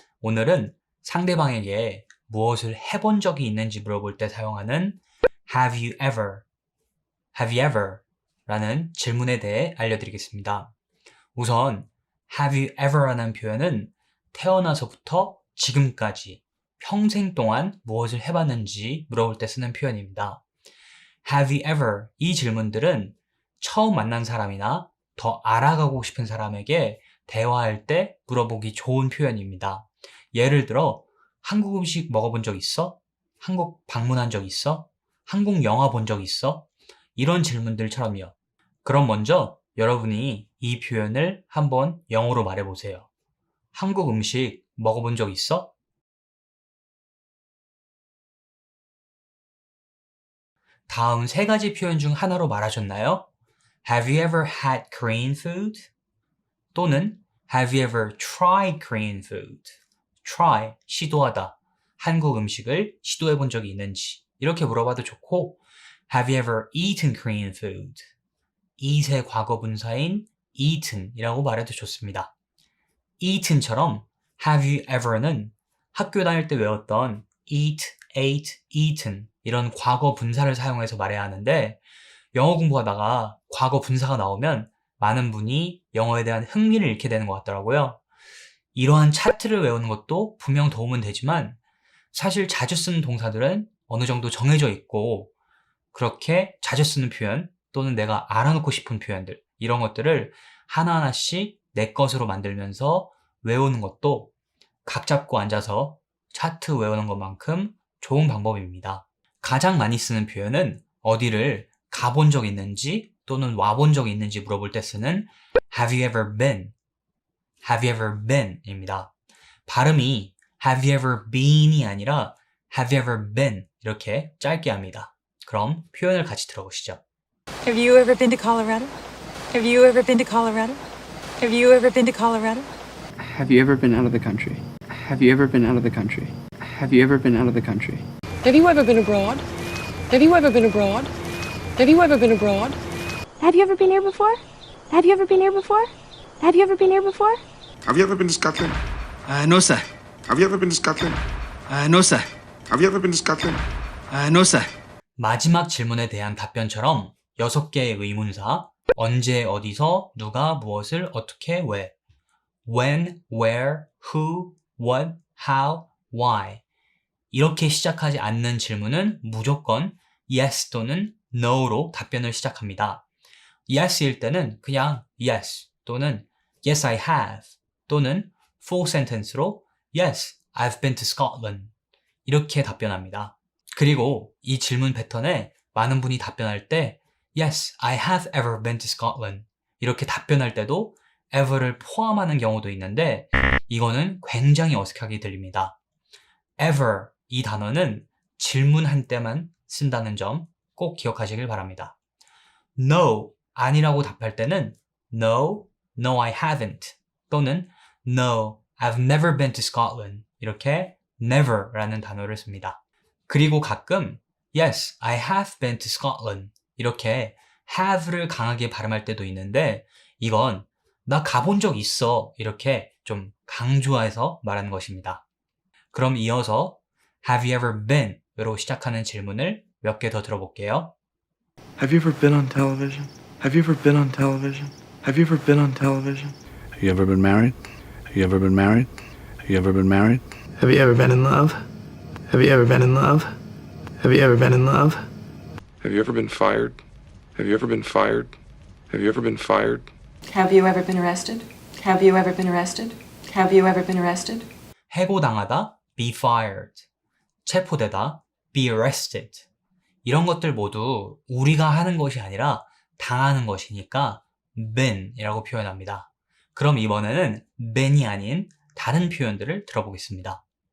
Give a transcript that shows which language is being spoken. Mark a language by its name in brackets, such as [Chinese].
[Korean] 오늘은 상대방에게 무엇을 해본 적이 있는지 물어볼 때 사용하는 [English] Have you ever? Have you ever? [Korean] 라는 질문에 대해 알려드리겠습니다. [English] 우선 Have you ever? [Korean] 라는 표현은 태어나서부터 지금까지 평생 동안 무엇을 해봤는지 물어볼 때 쓰는 표현입니다. [English] Have you ever? [Korean] 이 질문들은 처음 만난 사람이나 더 알아가고 싶은 사람에게 대화할 때 물어보기 좋은 표현입니다. 예를 들어 한국 음식 먹어본 적 있어? 한국 방문한 적 있어? 한국 영화 본 적 있어? 이런 질문들처럼요. 그럼 먼저 여러분이 이 표현을 한번 영어로 말해보세요. 한국 음식 먹어본 적 있어? 다음 세 가지 표현 중 하나로 말하셨나요? [English] Have you ever had Korean food? 또는 Have you ever tried Korean food? [Korean] Try, 시도하다. 한국 음식을 시도해 본 적이 있는지 이렇게 물어봐도 좋고 [English] Have you ever eaten Korean food? [Korean] eat의 과거 분사인 eaten이라고 말해도 좋습니다. eaten처럼 Have you ever는 학교 다닐 때 외웠던 eat, ate, eaten 이런 과거 분사를 사용해서 말해야 하는데 영어 공부하다가 과거 분사가 나오면 많은 분이 영어에 대한 흥미를 잃게 되는 것 같더라고요. 이러한 차트를 외우는 것도 분명 도움은 되지만 사실 자주 쓰는 동사들은 어느 정도 정해져 있고 그렇게 자주 쓰는 표현 또는 내가 알아놓고 싶은 표현들 이런 것들을 하나하나씩 내 것으로 만들면서 외우는 것도 각 잡고 앉아서 차트 외우는 것만큼 좋은 방법입니다. 가장 많이 쓰는 표현은 어디를 가본 적 있는지 또는 와본 적 있는지 물어볼 때 쓰는 [English] Have you ever been? Have you ever been? 입니다. 발음이 Have you ever been이 아니라 Have you ever been? [Korean] 이렇게 짧게 합니다. 그럼 표현을 같이 들어보시죠. [English] Have you ever been to Colorado? Have you ever been to Colorado? Have you ever been to Colorado? Have you ever been out of the country? Have you ever been out of the country? Have you ever been out of the country? Have you ever been abroad? Have you ever been abroad? Have you ever been abroad? Have you ever been here before? Have you ever been here before? Have you ever been here before? Have you ever been to Scotland? No, sir. Have you ever been to Scotland? No, sir. Have you ever been to Scotland? No, sir. [Korean] 마지막 질문에 대한 답변처럼 6개의 의문사 언제, 어디서, 누가, 무엇을, 어떻게, 왜 [English] when, where, who, what, how, why [Korean] 이렇게 시작하지 않는 질문은 무조건 yes 또는 no로 답변을 시작합니다. yes일 때는 그냥 yes 또는 yes I have 또는 full sentence로 [English] yes I've been to Scotland [Korean] 이렇게 답변합니다. 그리고 이 질문 패턴에 많은 분이 답변할 때 [English] yes I have ever been to Scotland [Korean] 이렇게 답변할 때도 ever를 포함하는 경우도 있는데 이거는 굉장히 어색하게 들립니다. ever 이 단어는 질문할 때만 쓴다는 점 꼭 기억하시길 바랍니다. No, 아니라고 답할 때는 No, [English] no I haven't [Korean] 또는 [English] No, I've never been to Scotland [Korean] 이렇게 never라는 단어를 씁니다. 그리고 가끔 [English] Yes, I have been to Scotland [Korean] 이렇게 have를 강하게 발음할 때도 있는데 이건 나 가본 적 있어 이렇게 좀 강조해서 말하는 것입니다. 그럼 이어서 [English] Have you ever been? [Korean] 으로 시작하는 질문을 몇 개 더 들어볼게요. [English] Have you ever been on television? Have you ever been on television? Have you ever been on television? Have you ever been married? Have you ever been married? Have you ever been married? Have you ever been in love? Have you ever been in love? Have you ever been in love? Have you ever been fired? Have you ever been fired? Have you ever been fired? Have you ever been arrested? Have you ever been arrested? Have you ever been arrested? [Korean] 해고당하다, be fired. 체포되다, be arrested. 이런 것들 모두 우리가 하는 것이 아니라 당하는 것이니까 been이라고 표현합니다. 그럼 이번에는 been이 아닌 다른 표현들을 들어보겠습니다.